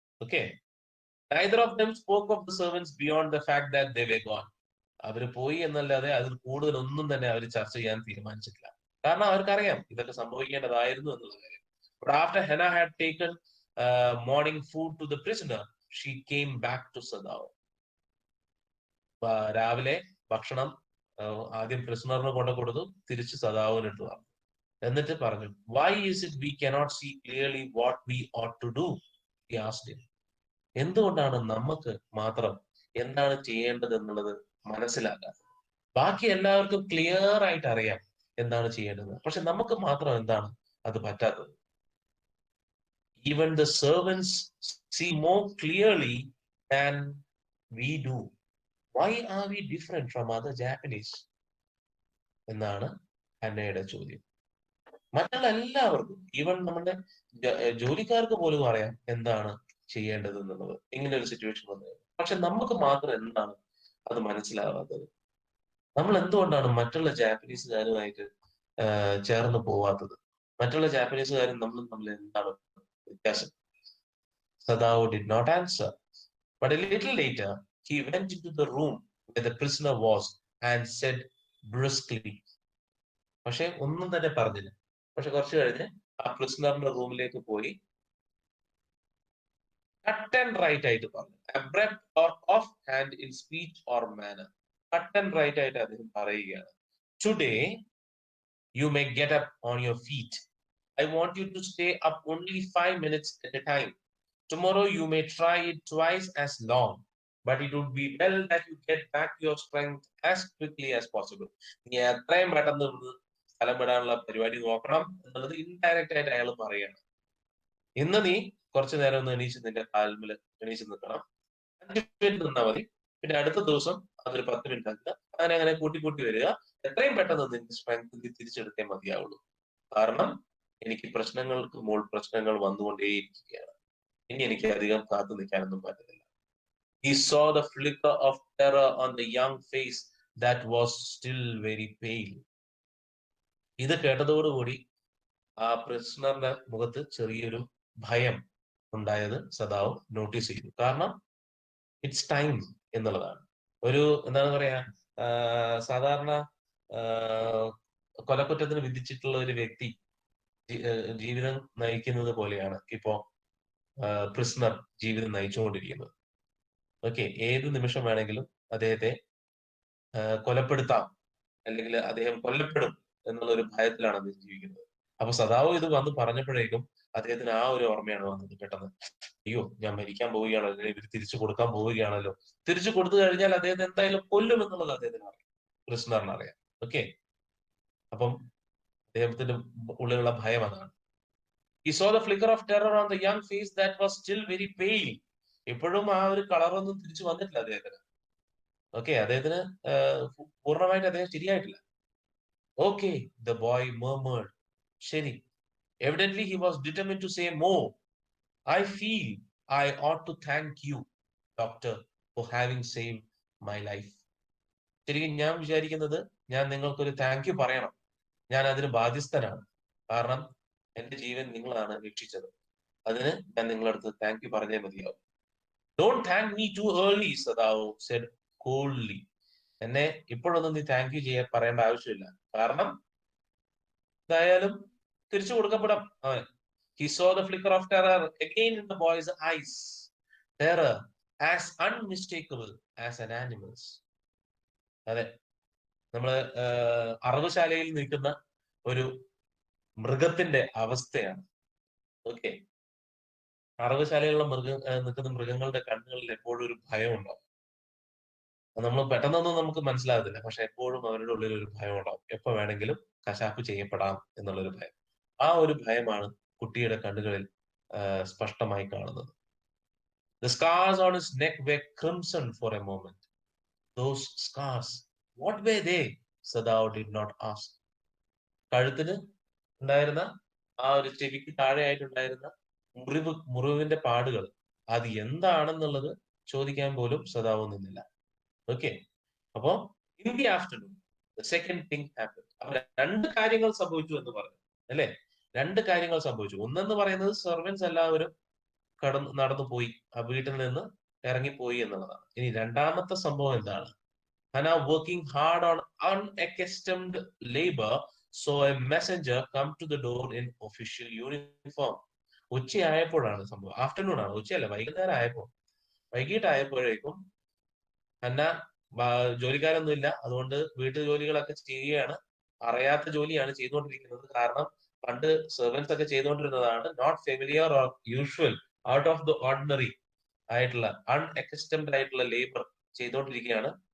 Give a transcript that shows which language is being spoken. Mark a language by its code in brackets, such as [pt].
[en] Okay. Neither of them spoke of the servants beyond the fact that they were gone. [ml] അവര് പോയി എന്നല്ലാതെ അതിൽ കൂടുതൽ ഒന്നും തന്നെ അവർ ചർച്ച ചെയ്യാൻ തീരുമാനിച്ചിട്ടില്ല. കാരണം അവർക്കറിയാം ഇതൊക്കെ സംഭവിക്കേണ്ടതായിരുന്നു എന്നുള്ള കാര്യം. [en] But after Hannah had taken morning food to the prisoner, she came back to Sadao. [ml] രാവിലെ ഭക്ഷണം ആദ്യം പ്രിസണറിന് കൊണ്ടു കൊടുത്തു, തിരിച്ച് സദാവിന് ഇട്ടു. എന്നിട്ട് പറഞ്ഞു, [en] why is it we cannot see clearly what we ought to do? He asked him. [ml] എന്തുകൊണ്ടാണ് നമുക്ക് മാത്രം എന്താണ് ചെയ്യേണ്ടത് എന്നുള്ളത് മനസ്സിലാക്കാത്തത്? ബാക്കി എല്ലാവർക്കും ക്ലിയർ ആയിട്ട് അറിയാം എന്താണ് ചെയ്യേണ്ടത്, പക്ഷെ നമുക്ക് മാത്രം എന്താണ് അത് പറ്റാത്തത്? [en] Even the servants see more clearly than we do. Why are we different from other Japanese? [ml] എന്നാണ് ഹന്നയുടെ ചോദ്യം. മറ്റുള്ള എല്ലാവർക്കും, ഈവൻ നമ്മുടെ ജോലിക്കാർക്ക് പോലും അറിയാം എന്താണ് ചെയ്യേണ്ടത് എന്നുള്ളത് ഇങ്ങനെ ഒരു സിറ്റുവേഷൻ വന്നത്. പക്ഷെ നമുക്ക് മാത്രം എന്താണ് അത് മനസ്സിലാവാത്തത്? നമ്മൾ എന്തുകൊണ്ടാണ് മറ്റുള്ള ജാപ്പനീസുകാരുമായിട്ട് ചേർന്ന് പോവാത്തത്? മറ്റുള്ള ജാപ്പനീസുകാരും നമ്മളും തമ്മിൽ എന്താണ് വ്യത്യാസം? [en] Sadao did not answer. But a little later, he went into the room where the prisoner was and said briskly. [ml] പക്ഷെ ഒന്നും തന്നെ പറഞ്ഞില്ല. പക്ഷെ കുറച്ച് കഴിഞ്ഞ് ആ പ്രിസണറിന്റെ റൂമിലേക്ക് പോയി കട്ട് ആൻഡ് റൈറ്റ് ആയിട്ട് പറഞ്ഞു. [en] Abrupt or off hand in speech or manner. [ml] Cut and right ആയിട്ട് അദ്ദേഹം പറയുകയാണ്, [en] Today you may get up on your feet. I want you to stay up only 5 minutes at a time. Tomorrow you may try it twice as long, but it would be well that you get back your strength as quickly as possible. [ml] നീ എത്രയും പെട്ടെന്ന് സ്ഥലം വിടാനുള്ള പരിപാടി നോക്കണം എന്നുള്ളത് indirect ആയിട്ട് അയാൾ പറയണം. ഇന്ന് നീ കുറച്ചു നേരം ഒന്ന് എണീച്ച് നിന്റെ കാൽമിൽ എണീച്ച് നിൽക്കണം. 5 മിനിറ്റ് നിന്നാൽ മതി. പിന്നെ അടുത്ത ദിവസം അതൊരു 10 മിനിറ്റ് ആക്കുക. അങ്ങനെ അങ്ങനെ കൂട്ടി കൂട്ടി വരിക. എത്രയും പെട്ടെന്ന് നിന്റെ സ്ട്രെങ്ത് തിരിച്ചെടുത്തേ മതിയാവുള്ളൂ. കാരണം എനിക്ക് പ്രശ്നങ്ങൾക്ക് മുകൾ പ്രശ്നങ്ങൾ വന്നുകൊണ്ടേയിരിക്കുകയാണ്. ഇനി എനിക്ക് അധികം കാത്തു നിൽക്കാനൊന്നും പറ്റുന്നില്ല. [en] He saw the flicker of terror on the young face that was still very pale. [ml] ഇത് കേട്ടതോടുകൂടി ആ പ്രിസണറിന്റെ മുഖത്ത് ചെറിയൊരു ഭയം ഉണ്ടായത് സദാവ് നോട്ടീസ് ചെയ്തു. കാരണം [en] it's time [ml] എന്നുള്ളതാണ്. ഒരു എന്താണ് പറയാ, സാധാരണ കൊലക്കുറ്റത്തിന് വിധിച്ചിട്ടുള്ള ഒരു വ്യക്തി ജീവിതം നയിക്കുന്നത് പോലെയാണ് ഇപ്പോ പ്രിസണർ ജീവിതം നയിച്ചുകൊണ്ടിരിക്കുന്നത്. ഓക്കെ, ഏത് നിമിഷം വേണമെങ്കിലും അദ്ദേഹത്തെ കൊലപ്പെടുത്താം, അല്ലെങ്കിൽ അദ്ദേഹം കൊല്ലപ്പെടും എന്നുള്ള ഒരു ഭയത്തിലാണ് അദ്ദേഹം ജീവിക്കുന്നത്. അപ്പൊ സദാവ് ഇത് വന്ന് പറഞ്ഞപ്പോഴേക്കും അദ്ദേഹത്തിന് ആ ഒരു ഓർമ്മയാണ് വന്നത് പെട്ടെന്ന്. അയ്യോ, ഞാൻ മരിക്കാൻ പോവുകയാണല്ലോ, ഇവർ തിരിച്ചു കൊടുക്കാൻ പോവുകയാണല്ലോ. തിരിച്ചു കൊടുത്തു കഴിഞ്ഞാൽ അദ്ദേഹത്തെ എന്തായാലും കൊല്ലും എന്നുള്ളത് അദ്ദേഹത്തിന് അറിയാം, പ്രിസണറിന് അറിയാം. ഓക്കെ, അപ്പം അദ്ദേഹത്തിന്റെ ഉള്ളിലുള്ള ഭയം അതാണ്. [en] He saw the flicker of terror on the young face that was still very pale. [ml] ഇപ്പോഴും ആ ഒരു കളറൊന്നും തിരിച്ചു വന്നിട്ടില്ല അദ്ദേഹത്തിന്. ഓക്കെ, അദ്ദേഹത്തിന് പൂർണ്ണമായിട്ട് അദ്ദേഹം ശരിയായിട്ടില്ല. [en] Okay, the boy murmured. [ml] ശരി. [en] Evidently he was determined to say more. I feel I ought to thank you, doctor, for having saved my life. [ml] ശരിക്കും ഞാൻ വിചാരിക്കുന്നത്, ഞാൻ നിങ്ങൾക്കൊരു താങ്ക് യു പറയണം. ഞാൻ അതിന് ബാധ്യസ്ഥനാണ്. കാരണം എന്റെ ജീവൻ നിങ്ങളാണ് രക്ഷിച്ചത്. അതിന് ഞാൻ നിങ്ങളടുത്ത് താങ്ക് യു പറഞ്ഞേ മതിയാവും. [en] Don't thank me too early, Sadao said coldly. [ml] എന്നെ ഇപ്പോഴൊന്നും നീ താങ്ക് യു പറയേണ്ട ആവശ്യമില്ല. കാരണം എന്തായാലും തിരിച്ചു കൊടുക്കപ്പെടാം അവൻ. [en] He saw the flicker of terror again in the boy's eyes. Terror as unmistakable as an animal's. [ml] അതെ, നമ്മള് അറവുശാലയിൽ നിൽക്കുന്ന ഒരു മൃഗത്തിന്റെ അവസ്ഥയാണ്. ഓക്കെ, അറവുശാലയിലുള്ള നിൽക്കുന്ന മൃഗങ്ങളുടെ കണ്ണുകളിൽ എപ്പോഴും ഒരു ഭയം ഉണ്ടാവും. നമ്മൾ പെട്ടെന്നൊന്നും നമുക്ക് മനസ്സിലാകത്തില്ല, പക്ഷെ എപ്പോഴും അവരുടെ ഉള്ളിൽ ഒരു ഭയം ഉണ്ടാവും. എപ്പോ വേണമെങ്കിലും കശാപ്പ് ചെയ്യപ്പെടാം എന്നുള്ളൊരു ഭയം. ആ ഒരു ഭയമാണ് കുട്ടിയുടെ കണ്ണുകളിൽ സ്പഷ്ടമായി കാണുന്നത്. [en] The scars on his neck were crimson for a moment. Those scars, what were they? Sadao did not ask. [ml] കഴുത്തിന് ഉണ്ടായിരുന്ന ആ ഒരു ചെവിക്ക് താഴെയായിട്ടുണ്ടായിരുന്ന മുറിവിന്റെ പാടുകൾ, അത് എന്താണെന്നുള്ളത് ചോദിക്കാൻ പോലും സദാവ് നിന്നില്ല. [en] Okay, അപ്പോ in the afternoon the second thing happen. [ml] അപ്പൊ രണ്ട് കാര്യങ്ങൾ സംഭവിച്ചു എന്ന് പറഞ്ഞു അല്ലെ. രണ്ട് കാര്യങ്ങൾ സംഭവിച്ചു. ഒന്നെന്ന് പറയുന്നത് സെർവൻസ് എല്ലാവരും നടന്നു പോയി, ആ വീട്ടിൽ നിന്ന് ഇറങ്ങിപ്പോയി എന്നുള്ളതാണ്. ഇനി രണ്ടാമത്തെ സംഭവം എന്താണ്? [en] Hannah working hard on unaccustomed labor saw a messenger come to the door in official uniform. [ml] ഉച്ചയായപ്പോഴാണ് സംഭവം. ആഫ്റ്റർനൂൺ ആണ്, ഉച്ചയല്ല, വൈകുന്നേരം ആയപ്പോ, വൈകിട്ടായപ്പോഴേക്കും ഹന്ന ജോലിക്കാരൊന്നും ഇല്ല, അതുകൊണ്ട് വീട്ടു ജോലികളൊക്കെ ചെയ്യുകയാണ്. അറിയാത്ത ജോലിയാണ് ചെയ്തുകൊണ്ടിരിക്കുന്നത്. കാരണം പണ്ട് സെർവൻസ് ഒക്കെ ചെയ്തുകൊണ്ടിരുന്നതാണ് [en] not familiar or usual, out of the ordinary [ml] ആയിട്ടുള്ള അൺഅക്കസ്റ്റംഡ് ആയിട്ടുള്ള ലേബർ ചെയ്തുകൊണ്ടിരിക്കുകയാണ്.